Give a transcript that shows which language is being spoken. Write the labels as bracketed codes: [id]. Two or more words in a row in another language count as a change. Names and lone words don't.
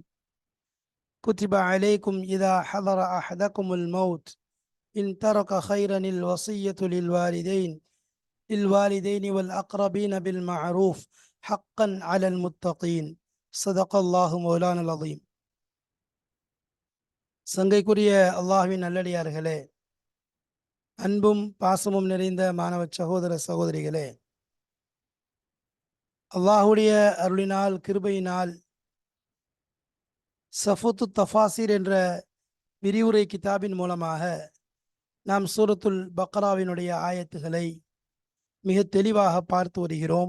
[ar] كتب عليكم إذا حضر أحدكم الموت إن ترك خيرا الوصية للوالدين والأقربين بالمعروف حقا على المتقين. صدق الله مولانا العظيم. [ta] சங்கைக்குரிய அல்லாஹ்வின் நல்லடியார்களே, அன்பும் பாசமும் நிறைந்த மாணவ சகோதர சகோதரிகளே, அல்லாஹுடைய அருளினால் கிருபையினால் சஃபுத்து தஃபாசிர் என்ற விரிவுரை கிதாபின் மூலமாக நாம் சூரத்துல் பக்ராவினுடைய ஆயத்துகளை மிக தெளிவாக பார்த்து வருகிறோம்.